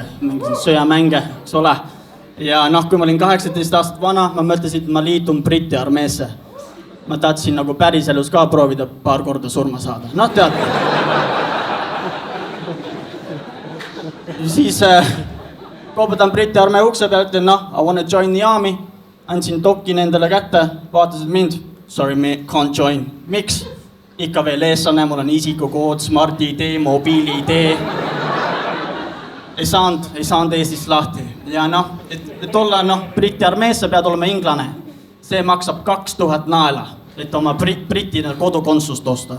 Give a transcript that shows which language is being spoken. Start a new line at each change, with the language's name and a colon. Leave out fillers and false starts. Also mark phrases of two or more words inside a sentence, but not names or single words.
Estonian: Mängisin sõjamänge, eks ole. Ja noh, kui ma olin 18 aastat vana, ma mõtlesin, et ma liitun Briti armeesse. Ma tahtsin nagu päriselus ka proovida paar korda surma saada. Noh, tead. Siis... Koputan Briti armee ukse pealt, ütlen, noh,
English: I wanna join the army.
Estonian: Andsin dokki nendele kätte, vaatasid mind.
English: Sorry, me can't join.
Estonian: Miks? Ikka veel eestlane, mul on isikukood, Smart ID, mobiili ID. Ei saanud Eestist lahti. Ja noh, et olla Briti armeesse pead olema inglane. See maksab 2000 naela, et oma Briti kodukonsust osta.